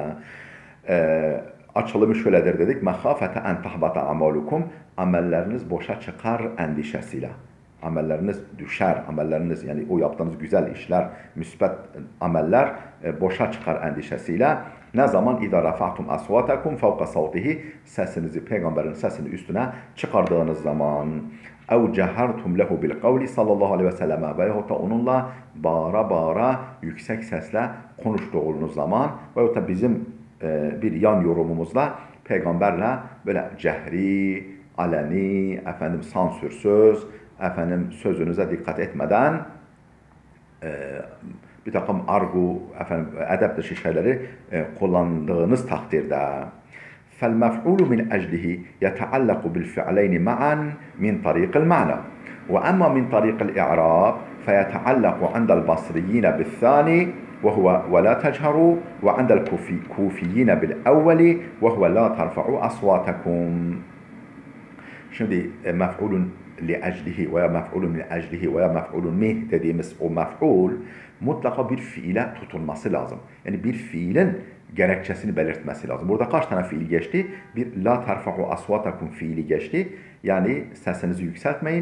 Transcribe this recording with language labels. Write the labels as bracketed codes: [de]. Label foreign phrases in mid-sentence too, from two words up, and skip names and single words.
[tr] Açılımı şöyledir dedik. [ar] مخافة أن تحبط أعمالكم. [tr] Amelleriniz boşa çıkar endişesiyle. Amelleriniz düşer. Amelleriniz yani o yaptığınız güzel işler, müsbet ameller boşa çıkar endişesiyle. Ne zaman [ar] اِذَا رَفَعْتُمْ أَصْوَاتَكُمْ فَوْقَ صَوْتِهِ [tr] sesinizi, peygamberin sesini üstüne çıkardığınız zaman [ar] اَوْ جَهَرْتُمْ لَهُ بِالْقَوْلِ صلى الله عليه وسلم [tr] veyahut da onunla bağıra bağıra yüksek sesle konuştuğunuz zaman veyahut da bizim bir yan yorumumuzla peygamberle böyle cehri, aleni, sansürsüz, sözünüze dikkat etmeden bir takım argu, edep dışı şeyleri kullandığınız takdirde [ar] فالمفعول من أجله يتعلق بالفعلين معا من طريق المعنى وأما من طريق الإعراب فيتعلق عند البصريين بالثاني وهو ولا تجهروا وعند الكوفيين بالأول وهو لا ترفعوا أصواتكم. [tr] Şimdi [ar] مفعول لأجله [tr] veya [ar] مفعول من أجله [tr] veya mef'ulun mih dediğimiz o mef'ul mutlaka bir fiile tutulması lazım. Yani bir fiilin gerekçesini belirtmesi lazım. Burada kaç tane fiil geçti? Bir [ar] لا ترفعوا أصواتكم [tr] fiili geçti. Yani sesinizi yükseltmeyin.